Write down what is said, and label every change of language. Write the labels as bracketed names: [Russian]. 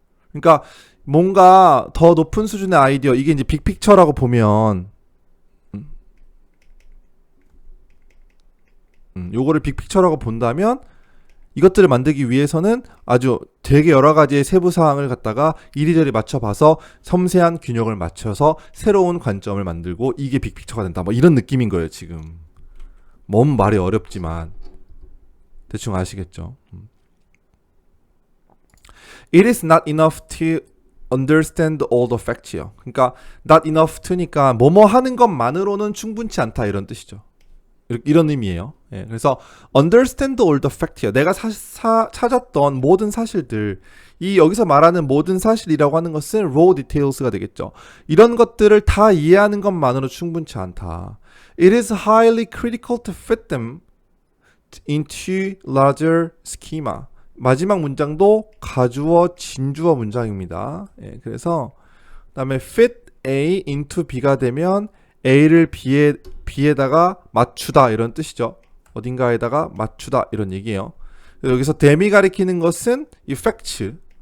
[Korean] 그러니까 뭔가 더 높은 수준의 아이디어, 이게 이제 빅픽처라고 보면 요거를 빅픽처라고 본다면 이것들을 만들기 위해서는 아주 되게 여러 가지의 세부 사항을 갖다가 이리저리 맞춰봐서 섬세한 균형을 맞춰서 새로운 관점을 만들고 이게 빅픽처가 된다. 뭐 이런 느낌인 거예요, 지금. 뭔 말이 어렵지만 대충 아시겠죠? [English] It is not enough to understand all the facts [Korean] 요. 그러니까 [English] not enough to [Korean] 니까 뭐뭐 하는 것만으로는 충분치 않다 이런 뜻이죠. 이런 의미예요. 예, 그래서 [English] understand all the fact요. [Korean] 내가 찾았던 모든 사실들, 이 여기서 말하는 모든 사실이라고 하는 것은 [English] raw details [Korean] 가 되겠죠. 이런 것들을 다 이해하는 것만으로 충분치 않다. [English] It is highly critical to fit them into larger schema. [Korean] 마지막 문장도 가주어 진주어 문장입니다. 예, 그래서 그다음에 [English] fit A into B [Korean] 가 되면 A를 B에다가 맞추다 이런 뜻이죠. 어딘가에다가 맞추다 이런 얘기예요. 여기서 댐이 가리키는 것은 이 facts.